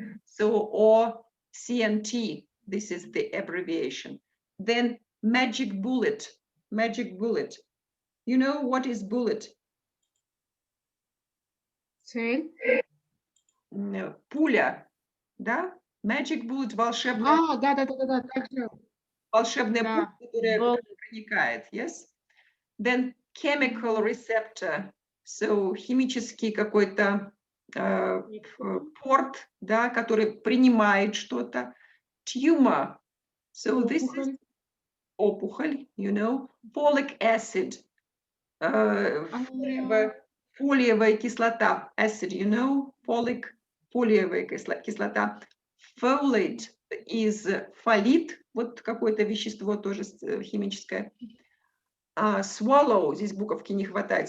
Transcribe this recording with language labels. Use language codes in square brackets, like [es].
[en] So, or CNT, this is the abbreviation. Then magic bullet, magic bullet. You know what is bullet? [ru] Цель. Пуля, да? [en] Magic bullet, [ru] волшебная, Да. Так же. волшебная Да. пуля, которая проникает, [en] yes? Then chemical receptor, so [ru] химический какой-то порт, да, который принимает что-то. [en] Tumor, so this is [ru] опухоль, [en] you know. Folic acid, [ru] фолиевая кислота, [en] acid, you know. [ru] Фолиевая кислота. [en] Folate is [ru] фолит, вот какое-то вещество тоже химическое. Swallow, здесь буковки не хватает.